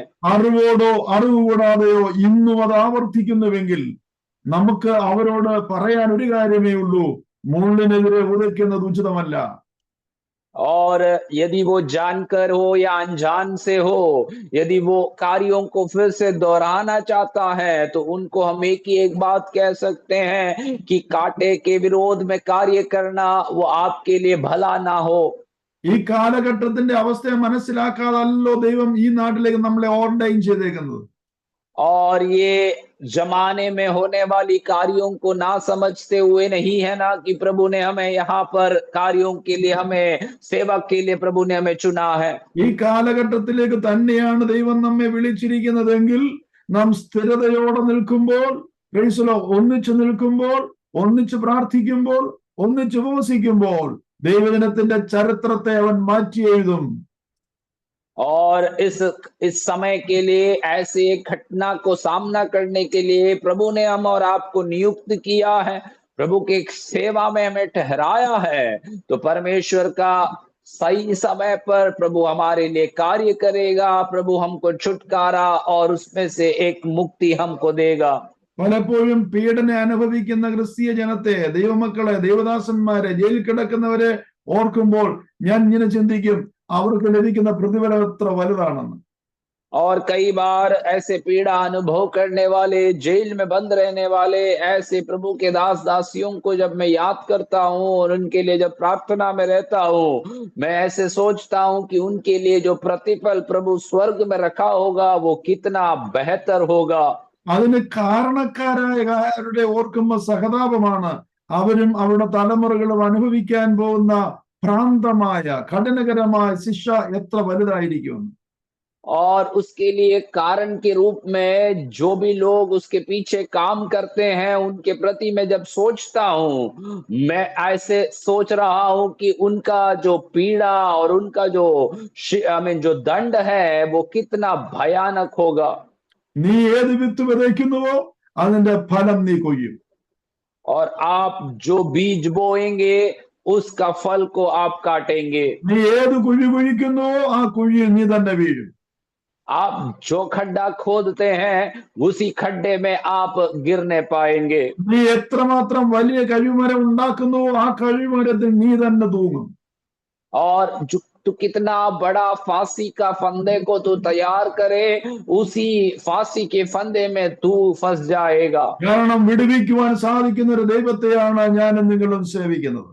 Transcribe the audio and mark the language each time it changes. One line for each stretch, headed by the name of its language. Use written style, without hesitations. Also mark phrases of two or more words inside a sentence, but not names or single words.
Malayalam: അറിവോടോ അറിവ് കൂടാതെയോ ഇന്നും അത് ആവർത്തിക്കുന്നുവെങ്കിൽ നമുക്ക് അവരോട് പറയാൻ ഒരു കാര്യമേ ഉള്ളൂ, മുള്ളിനെതിരെ ഉதைക്കുന്നത് ഉചിതമല്ല.
Hindi: और यदि वो जानकर हो या अनजान से हो, यदि वो कार्यों को फिर से दोहराना चाहता है तो उनको हम एक ही एक बात कह सकते हैं कि कांटे के विरोध में कार्य करना वो आपके लिए भला ना हो।
Malayalam: ഈ കാലഘട്ടത്തിന്റെ അവസ്ഥയെ മനസ്സിലാക്കാതല്ലോ ദൈവം ഈ നാട്ടിലേക്ക് നമ്മളെ ഓർഡൈൻ ചെയ്തേക്കുന്നത്.
Hindi: और ये जमाने में होने वाली कार्यों को ना समझते हुए नहीं है ना कि प्रभु ने हमें यहाँ पर कार्यों के लिए, हमें सेवा के लिए प्रभु ने हमें चुना है।
Malayalam: ഈ കാലഘട്ടത്തിലേക്ക് തന്നെയാണ് ദൈവം നമ്മെ വിളിച്ചിരിക്കുന്നതെങ്കിൽ നാം സ്ഥിരതയോടെ നിൽക്കുമ്പോൾ, ഒന്നിച്ചു നിൽക്കുമ്പോൾ, ഒന്നിച്ചു പ്രാർത്ഥിക്കുമ്പോൾ, ഒന്നിച്ചു ഉപവസിക്കുമ്പോൾ ദൈവജനത്തിന്റെ ചരിത്രത്തെ അവൻ മാറ്റി എഴുതും.
Hindi: और इस समय के लिए ऐसे एक घटना को सामना करने के लिए प्रभु ने हम और आपको नियुक्त किया है, प्रभु के सेवा में हमें ठहराया है, तो परमेश्वर का सही समय पर प्रभु हमारे लिए कार्य करेगा, प्रभु हमको छुटकारा और उसमें से एक मुक्ति हमको देगा।
Malayalam: പലപ്പോഴും പീഡന അനുഭവിക്കുന്ന ക്രിസ്തീയ ജനത്തെ, ദൈവമക്കളെ, ദൈവദാസന്മാരെ, ജയിലിൽ കിടക്കുന്നവരെ ഓർക്കുമ്പോൾ ഞാൻ ഇങ്ങനെ ചിന്തിക്കും, അവർക്ക് ലഭിക്കുന്ന പ്രതിഫലം എത്ര വലുതാണെന്ന്.
Hindi: और कई बार ऐसे पीड़ा अनुभव करने वाले, जेल में बंद रहने वाले ऐसे प्रभु के दास दासियों को जब मैं याद करता हूँ और उनके लिए जब प्रार्थना में रहता हूँ, मैं ऐसे सोचता हूँ कि उनके लिए जो प्रतिफल प्रभु स्वर्ग में रखा होगा वो कितना बेहतर होगा।
Malayalam: അതിന് കാരണക്കാരായവരുടെ ഓർക്കുമ്പോൾ സഹതാപമാണ്. അവരും അവരുടെ തലമുറകളും അനുഭവിക്കാൻ പോകുന്ന ഭ്രാന്തമായ കഠിനകരമായ ശിക്ഷ എത്ര വലുതായിരിക്കും.
Hindi: और उसके लिए कारण के रूप में जो भी लोग उसके पीछे काम करते हैं उनके प्रति मैं जब सोचता हूँ, मैं ऐसे सोच रहा हूँ कि उनका जो पीड़ा और उनका जो जो दंड है वो कितना भयानक होगा।
Malayalam: നീ ഏത് വിത്ത് വിതയ്ക്കുന്നുവോ അതിന്റെ ഫലം നീ കൊയ്യും.
Hindi: और आप जो बीज बोएंगे उसका फल को आप काटेंगे।
Malayalam: നീ ഏത് കുഴി കുഴിക്കുന്നുവോ ആ കുഴിയിൽ നീ തന്നെ വീഴും.
Hindi: आप जो खड्डा खोदते हैं उसी खड्डे में आप गिरने पाएंगे।
Malayalam: നീ എത്രമാത്രം വലിയ കഴിവുമരം ഉണ്ടാക്കുന്നുവോ ആ കഴിവുമരത്തിൽ നീ തന്നെ തൂങ്ങും.
Hindi: और जो तू कितना बड़ा फांसी का फंदे को तू तैयार करे उसी फांसी के फंदे में तू फंस जाएगा।
Malayalam: കാരണം വിടുവിക്കുവാൻ സാധിക്കുന്ന ഒരു ദൈവത്തെയാണ് ഞാനും നിങ്ങളും സേവിക്കുന്നത്.